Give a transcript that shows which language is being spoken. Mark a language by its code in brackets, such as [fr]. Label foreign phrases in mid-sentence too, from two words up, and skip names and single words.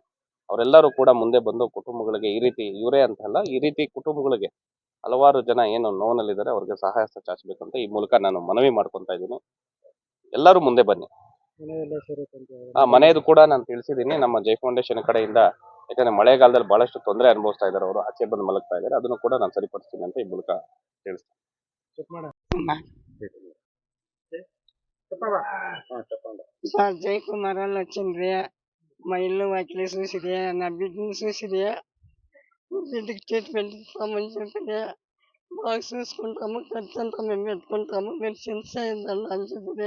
[kn] ಅವರೆಲ್ಲರೂ ಕೂಡ ಮುಂದೆ ಬಂದು ಕುಟುಂಬಗಳಿಗೆ ಈ ರೀತಿ, ಇವರೇ ಅಂತಲ್ಲ, ಈ ರೀತಿ ಕುಟುಂಬಗಳಿಗೆ ಹಲವಾರು ಜನ ಏನು ನೋವಿನಲ್ಲಿದ್ದಾರೆ ಅವ್ರಿಗೆ ಸಹಾಯ ಹಸ್ತ ಚಾಚಬೇಕು ಅಂತ ಈ ಮೂಲಕ ನಾನು ಮನವಿ ಮಾಡ್ಕೊತಾ ಇದ್ದೀನಿ. ಎಲ್ಲರೂ ಮುಂದೆ ಬನ್ನಿ. ಮನೆಯದು ಕೂಡ ನಾನು ತಿಳಿಸಿದ್ದೀನಿ ನಮ್ಮ ಜೈ ಫೌಂಡೇಶನ್ ಕಡೆಯಿಂದ. ಯಾಕಂದ್ರೆ ಮಳೆಗಾಲದಲ್ಲಿ ಬಹಳಷ್ಟು ತೊಂದರೆ ಅನುಭವಿಸ್ತಾ ಇದ್ದಾರೆ ಅವರು, ಆಚೆ ಬಂದು ಮಲಗ್ತಾ ಇದ್ದಾರೆ. ಅದನ್ನು ಕೂಡ ನಾನು ಸರಿಪಡಿಸ್ತೀನಿ ಅಂತ ಈ ಮೂಲಕ ತಿಳಿಸ್ತೀನಿ. [te] జయకుమార్ వాళ్ళు వచ్చిండ్రి. మా ఇల్లు వాకిలి చూసిరి, నా బిడ్డను చూసిరి, బిడ్డకి ట్రీట్మెంట్ ఇస్తామని చెప్పిరి. బాగా చూసుకుంటాము, ఖర్చు అంతా మేము పెట్టుకుంటాము, మెడిసిన్స్ అయ్యిందండి అని చెప్పిరి.